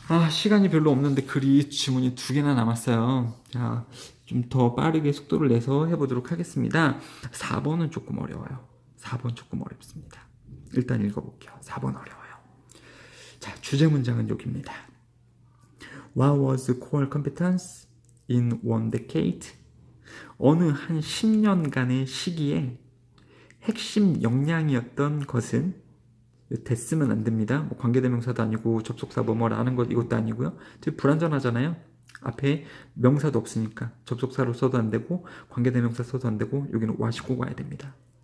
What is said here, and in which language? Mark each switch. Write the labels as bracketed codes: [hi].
[ko] 시간이 별로 없는데 글이 지문이 2개나 남았어요. 자, 좀 더 빠르게 속도를 내서 해보도록 하겠습니다. 4번은 조금 어려워요. 4번 조금 어렵습니다. 일단 읽어볼게요. 4번 어려워요. 자, 주제 문장은 여기입니다. [en] What was the core competence in one decade? [ko] 어느 한 10년간의 시기에 핵심 역량이었던 것은, 됐으면 안 됩니다. 뭐 관계대명사도 아니고 접속사 뭐뭐라는 것 이것도 아니고요. 되게 불안전하잖아요. 앞에 명사도 없으니까 접속사로 써도 안 되고 관계대명사 써도 안 되고 여기는 what이 꼭 와야 됩니다.